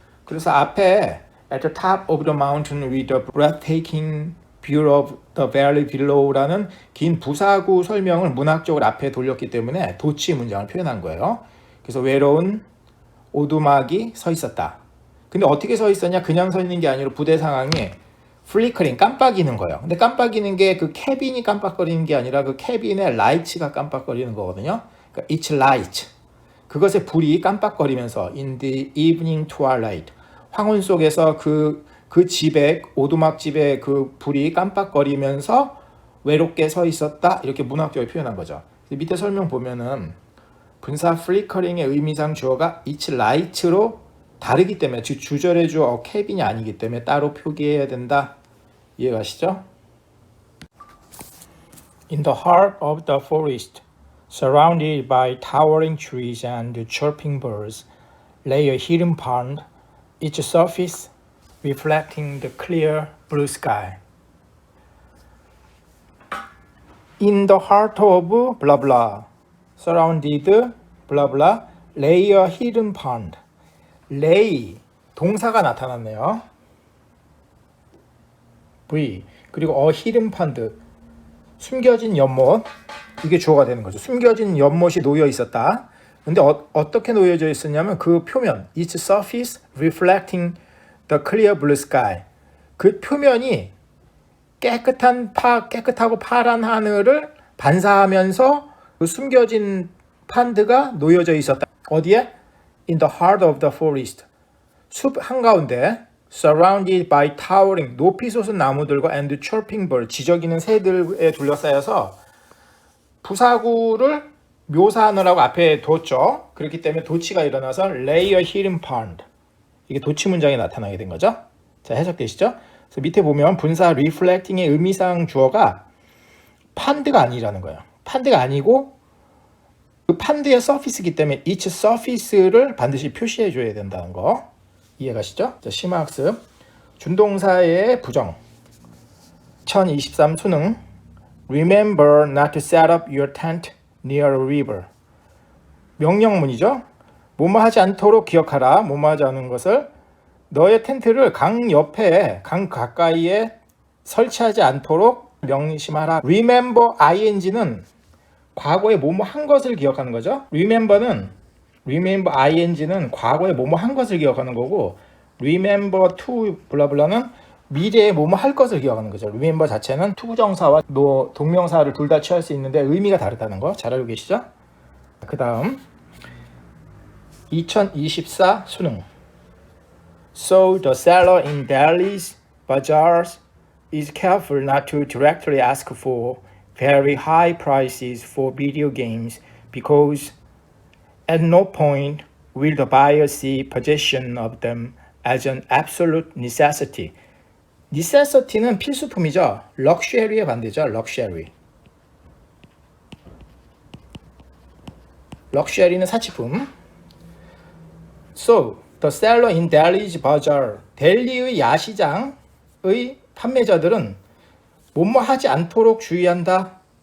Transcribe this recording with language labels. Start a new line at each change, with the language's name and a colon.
Korean: 그래서 앞에
English: at the top of the mountain with a breathtaking view of the valley below
Korean: 라는 긴 부사구 설명을 문학적으로 앞에 돌렸기 때문에 도치 문장을 표현한 거예요. 그래서 외로운 오두막이 서 있었다. 근데 어떻게 서 있었냐? 그냥 서 있는 게 아니라 부대 상황이 플리커링, 깜빡이는 거예요. 근데 깜빡이는 게 그 캐빈이 깜빡거리는 게 아니라 그 캐빈의 라이츠가 깜빡거리는 거거든요. 그러니까
English: it's light.
Korean: 그것의 불이 깜빡거리면서
English: in the evening twilight.
Korean: 황혼 속에서 그 집에, 오두막 집에 그 불이 깜빡거리면서 외롭게 서 있었다. 이렇게 문학적으로 표현한 거죠. 밑에 설명 보면은 분사 flickering의 의미상 주어가
English: it's light
Korean: 로 다르기 때문에 주절의 주어 cabin이 아니기 때문에 따로 표기해야 된다. 이해가시죠?
English: In the heart of the forest, surrounded by towering trees and chirping birds, lay a hidden pond, its surface reflecting the clear blue sky. In the heart of blah blah, surrounded blah blah, lay a hidden pond.
Korean: lay 동사가 나타났네요. V 그리고
English: a hidden pond
Korean: 숨겨진 연못 이게 주어가 되는 거죠. 숨겨진 연못이 놓여 있었다. 근데 어떻게 놓여져 있었냐면 그 표면
English: its surface reflecting the clear blue sky
Korean: 그 표면이 깨끗하고 파란 하늘을 반사하면서 그 숨겨진 판드가 놓여져 있었다. 어디에?
English: In the heart of the forest.
Korean: 숲 한가운데
English: surrounded by towering
Korean: 높이 솟은 나무들과
English: and chirping bird
Korean: 지저귀는 새들에 둘러싸여서 부사구를 묘사하느라고 앞에 뒀죠. 그렇기 때문에 도치가 일어나서
English: lay a hidden pond.
Korean: 이게 도치 문장에 나타나게 된 거죠. 자, 해석되시죠? 그래서 밑에 보면 분사 reflecting의 의미상 주어가 판드가 아니라는 거예요. 판드가 아니고 그 판드의 서피스이기 때문에 each surface를 반드시 표시해 줘야 된다는 거 이해가시죠? 자, 심화학습 준동사의 부정 2023 수능
English: Remember not to set up your tent near a river.
Korean: 명령문이죠. 뭐뭐 하지 않도록 기억하라. 뭐뭐 하지 않은 것을 너의 텐트를 강 옆에 강 가까이에 설치하지 않도록 명심하라. Remember ing는 과거에 뭐뭐 한 것을 기억하는 거죠. remember ing는 과거에 뭐뭐 한 것을 기억하는 거고 remember to 블라블라는 미래에 뭐뭐 할 것을 기억하는 거죠. remember 자체는 투부정사와 동명사를 둘 다 취할 수 있는데 의미가 다르다는 거 잘 알고 계시죠? 그 다음 2024 수능
English: So the seller in Delhi's bazaars is careful not to directly ask for very high prices for video games because at no point will the buyer see possession of them as an absolute necessity.
Korean: necessity는 필수품이죠. luxury의 반대죠. luxury는 사치품.
English: So the seller in Delhi's bazaar,
Korean: 델리의 야시장의 판매자들은 뭐뭐 하지 않도록 주의한다.